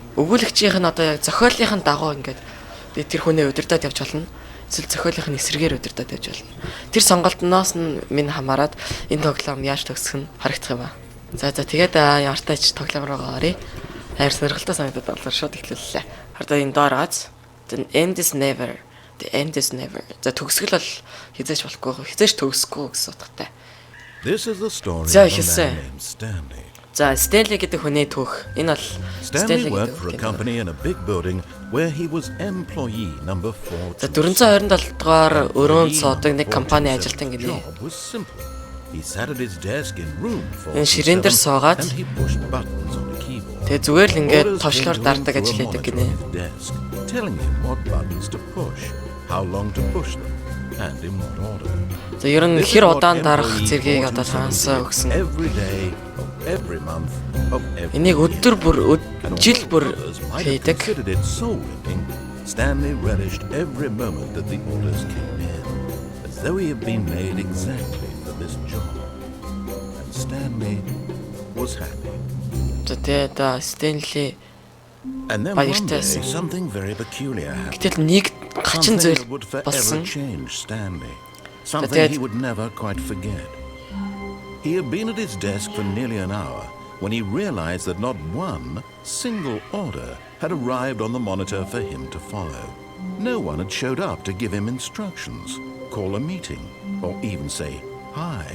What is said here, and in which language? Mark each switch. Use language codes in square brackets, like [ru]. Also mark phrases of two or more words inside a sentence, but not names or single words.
[mn] Өгүүлэгчийн нь одоо яг зохиолын дагуу ингээд би тэр хүнээ удирдах явж болно. Эсвэл зохиолын эсрэгээр удирдах явж болно. Тэр сонголтноос нь минь хамаарат энэ тоглоом яаж төгсөх нь харагдах юм ба. За тэгээд ямартай ч тоглоом руу оръё. Хайр сонирхолтой санагдаад болохоор шууд эхлүүллээ. Хардаа энэ доороос [en] the end is never. The end is never. [mn] За төгсгөл бол хизээч болохгүй. Хизээч төгсөхгүй гэсэн утгатай. [en] This is the story of a man named Stanley. [mn] За Stanley гэдэг хүний түүх. Энэ бол [en] Stanley worked for a company in a big building where he was employee number 4. [mn] За 427 дугаар өрөөнд суудаг нэг компани ажилтан гинэ. [en] He sat at his desk in room 4. [mn] Энэ ширээн дээр суугаад тэгээ зүгээр л ингээд товчлоор дардаг ажил хийдэг гинэ. [en] Telling him what buttons to push, how long to push them, and in what order. [mn] За ер нь хэр удаан дарах зэргийг одоо таансаа өгсөн. [en] Every day, every month, of every. [mn] Энийг өдөр бүр жил бүр хийдэг. [en] Stanley relished every moment that the orders came in, as though he had been made exactly for this job. And Stanley was happy. [mn] Тэгээд Stanley [en] And then one day, something very peculiar happened. [mn] Гэтэл нэг гачин зүйл [en] Something that would [mn] болсон. [en] forever change Stanley. Something he would never quite forget. He had been at his desk for nearly an hour when he realized that not one single order had arrived on the monitor for him to follow. No one had showed up to give him instructions, call a meeting, or even say hi.